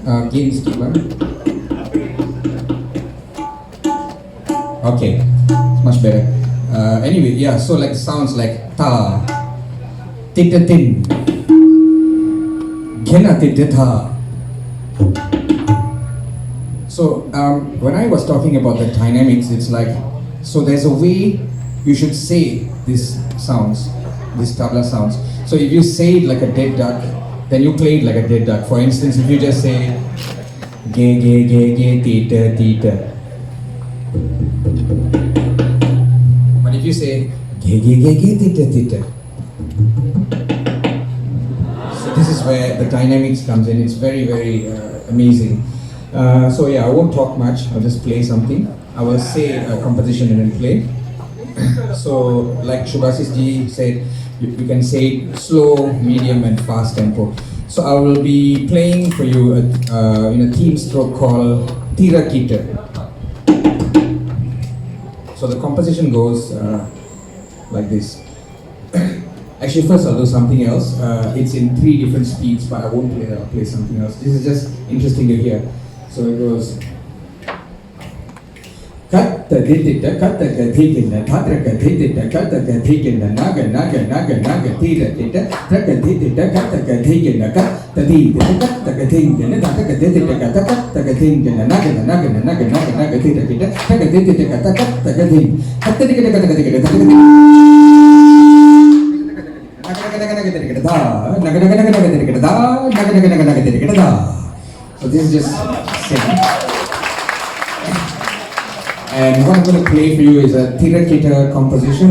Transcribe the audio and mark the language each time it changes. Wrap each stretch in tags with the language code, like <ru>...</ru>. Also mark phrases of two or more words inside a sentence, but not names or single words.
<en>gain</en> <ms>sikit bang.</ms> <en>Okay, much better. Anyway, yeah, so like sounds like ta, tita tin, gena tita ta. So when I was talking about the dynamics, it's like, so there's a way you should say these sounds, these tabla sounds. So if you say it like a dead duck, then you play it like a dead duck. For instance, if you just say ge ge ge ge tita tita. But if you say ge ge ge ge tita tita, so this is where the dynamics comes in. It's very amazing. So yeah, I won't talk much. I'll just play something. I will say a composition and then play. So like Shubhasis ji said, you can say it slow, medium, and fast tempo. So I will be playing for you in a theme stroke called Tira Kita. So the composition goes like this. Actually, first I'll do something else. It's in 3 different speeds, but I won't play that. I'll play something else. This is just interesting to hear. So it goes. Katta dita katta kathikina thatra kathita katta kathikina naga naga naga naga tira dita taka dita katta kathikina katta dita katta kathikina taka kathita katta katta kathikina naga naga naga naga naga tira dita taka dita katta katta kathik katta dita katta kathikina taka kathikina naga naga naga naga tira da naga naga naga naga tira da. So this is just singing. And what I'm going to play for you is a Tira Kita composition.</en>